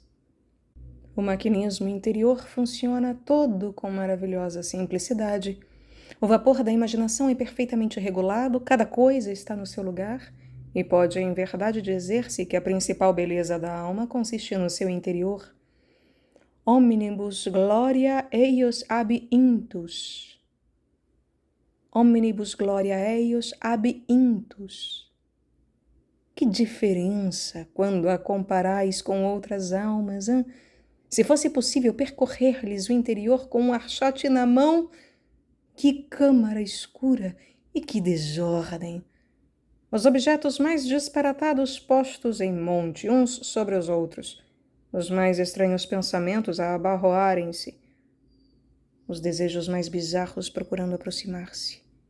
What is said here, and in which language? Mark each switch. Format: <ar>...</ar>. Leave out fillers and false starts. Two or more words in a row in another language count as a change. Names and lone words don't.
<pt>O maquinismo interior funciona todo com maravilhosa simplicidade. O vapor da imaginação é perfeitamente regulado, cada coisa está no seu lugar, e pode, em verdade, dizer-se que a principal beleza da alma consiste no seu interior.</pt> <la>Omnibus gloria eius ab intus. Omnibus gloria eius ab intus.</la> <pt>Que diferença quando a comparais com outras almas, hein? Se fosse possível percorrer-lhes o interior com um archote na mão, que câmara escura e que desordem! Os objetos mais disparatados postos em monte, uns sobre os outros, os mais estranhos pensamentos a abarroarem-se, os desejos mais bizarros procurando aproximar-se.</pt>